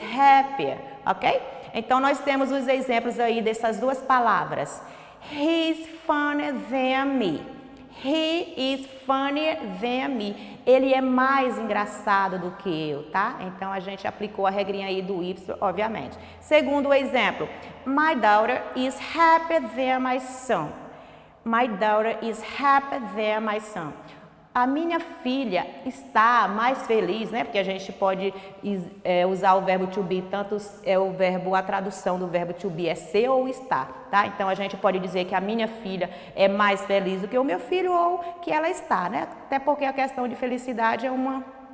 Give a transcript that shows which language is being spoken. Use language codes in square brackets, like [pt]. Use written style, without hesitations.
[en] Happier, ok? [pt] Então, nós temos os exemplos aí dessas duas palavras. [en] He's funnier than me. He is funnier than me. [pt] Ele é mais engraçado do que eu, tá? Então, a gente aplicou a regrinha aí do Y, obviamente. Segundo exemplo, [en] my daughter is happier than my son. My daughter is happier than my son. [pt] A minha filha está mais feliz, né? Porque a gente pode usar o verbo to be, tanto o verbo, a tradução do verbo to be é ser ou estar, tá? Então, a gente pode dizer que a minha filha é mais feliz do que o meu filho ou que ela está, né? Até porque a questão de felicidade é uma